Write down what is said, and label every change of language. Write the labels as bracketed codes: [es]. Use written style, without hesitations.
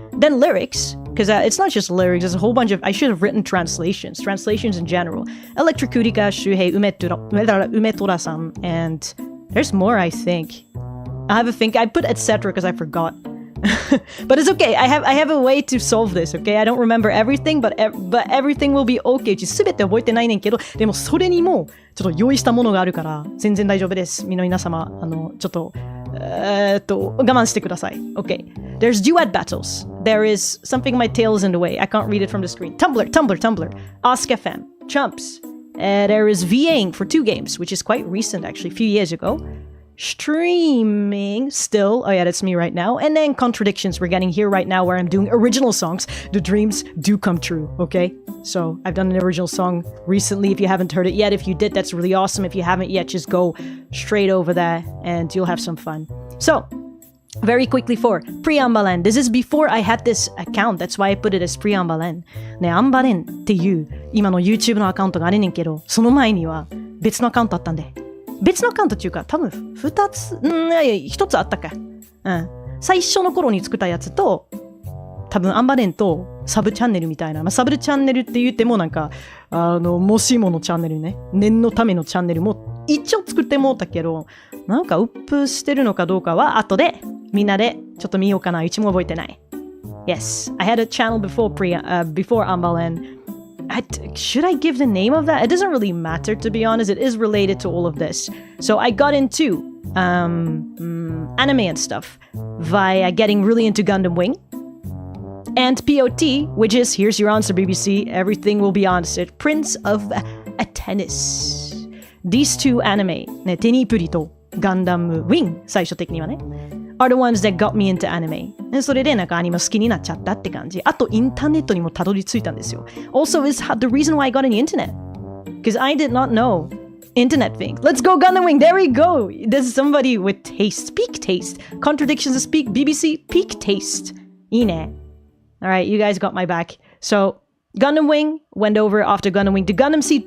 [en] Then lyrics, because it's not just lyrics, there's a whole bunch of, I should have written translations in general. Electrocutica, Shuhei Umetora-san, and there's more, I think. I put etc. because I forgot. But it's okay. I have a way to solve this, okay? I don't remember everything, but everything will be okay. [ja] すべて覚えてないねんけど、でもそれにもちょっと用意したものがあるから全然大丈夫です。皆様ちょっと我慢してください。 [en] Okay. There's duet battles. There is something my tail is in the way. I can't read it from the screen. Tumblr. Ask FM. Chumps. There is VAing for 2 games, which is quite recent actually, a few years ago. Streaming still, oh yeah, that's me right now. And then contradictions we're getting here right now where I'm doing original songs. The dreams do come true, okay? So I've done an original song recently. If you haven't heard it yet, if you did, that's really awesome. If you haven't yet, just go straight over there and you'll have some fun. So Very quickly for pre-ANbaLen. This is before I had this account. That's why I put it as pre-ANbaLen. [ja] ね、ANbaLen っていう今の YouTube のアカウントがあれねんけど、その前には別のアカウントあったんで。別のアカウントっていうか、多分2つ、1つあったか。うん。最初の頃に作ったやつと、多分ANbaLenとサブチャンネルみたいな。まあ、サブチャンネルって言ってもなんか、もしものチャンネルね。念のためのチャンネルも一応作ってもうたけど、なんかウップしてるのかどうかは後でみんなでちょっと見ようかな。うちも覚えてない。 [en] Yes, I had a channel before ANbaLen. Should I give the name of that? It doesn't really matter, to be honest. It is related to all of this. So I got into anime and stuff via getting really into Gundam Wing. And POT, which is, here's your answer, BBC, everything will be answered. Prince of Tennis. These two anime, ね、 [ja] テニプリとガンダムウィン、最初的にはね、 [en] are the ones that got me into anime. [ja] それでなんかアニメ好きになっちゃったって感じ。あとインターネットにもたどり着いたんですよ。 [en] Also is the reason why I got on the internet. Because I did not know internet thing. Let's go Gundam Wing. There we go. There's somebody with taste. Peak taste. Contradictions of speak. BBC. Peak taste. [ja] いいね。 [en] Alright, you guys got my back. So, Gundam Wing went over after Gundam Wing to Gundam Seed.